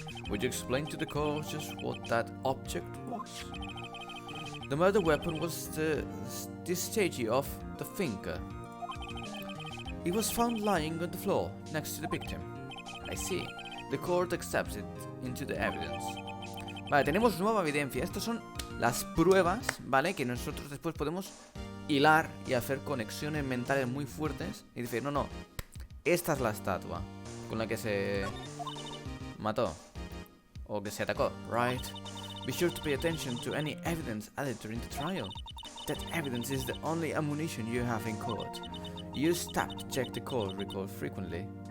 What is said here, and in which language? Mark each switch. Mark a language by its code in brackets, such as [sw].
[en] Would you explain to the court just what that object was? The murder weapon was this statue of the thinker. It was found lying on the floor next to the victim. I see. The court accepts it into the evidence. [es] Vale, tenemos nueva evidencia. Estas son las pruebas, ¿vale? Que nosotros después podemos hilar y hacer conexiones mentales muy fuertes y decir, no, esta es la estatua con la que se mató o que se atacó, right? [en] Be sure to pay attention to any evidence added during the trial. That evidence is the only ammunition you have in court. Use tab to check the court record frequently.